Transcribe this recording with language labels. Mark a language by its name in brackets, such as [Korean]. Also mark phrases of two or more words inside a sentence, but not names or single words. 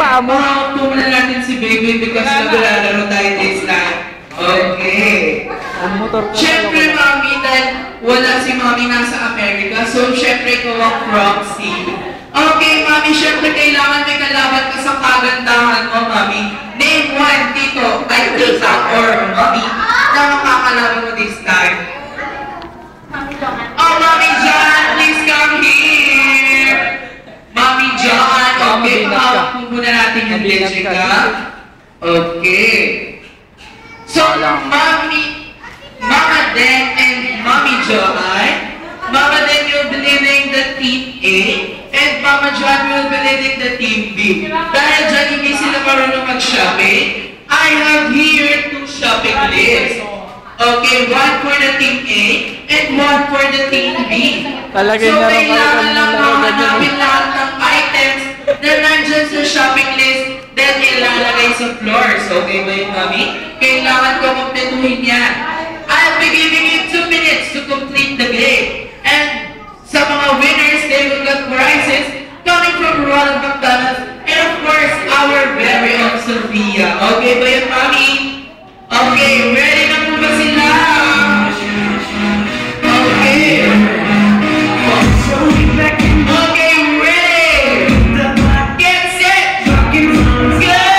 [Filipino] Pahawak po muna natin si Baby because naglalaro tayo [English] this time. [Filipino] Okay. Siyempre, Mami, dahil wala si Mami nasa Amerika, so siyempre ko ang proxy. Okay, Mami, siyempre kailangan may kalaban ka sa kagandahan mo, Mami. [English] Name one, [Filipino] Tito, ay Tita, or Mami, na makakalaban mo [English] this time. Oh, Mami John, please come here. [Filipino] Mami John, okay, pahawak po muna natin yung Jessica. Okay. [English] So, Mama Den and Mommy Johan, Mama Den will be leading the Team A, and Mama John will be leading the Team B. [Filipino] Dahil dyan hindi sila marunong mag-shopping, [English] I have here 2 shopping lists. Okay, one for the Team A, and one for the Team B. So, [Filipino] kailangan lang mahanapin lahat ng items na nandyan sa shopping list, then ilalagay sa floors. Okay ba yun, Mami? Kailangan ko kompletuhin yan. [English] I'll be giving you 2 minutes to complete the game. And [Filipino] sa mga [English] winners, they will get prizes coming from Ronald McDonald's and of course, our very own Sophia. [Filipino] Okay ba yun, Mami? Okay, ready na po ba sila? [English] Okay. Okay, ready! Get set! Go!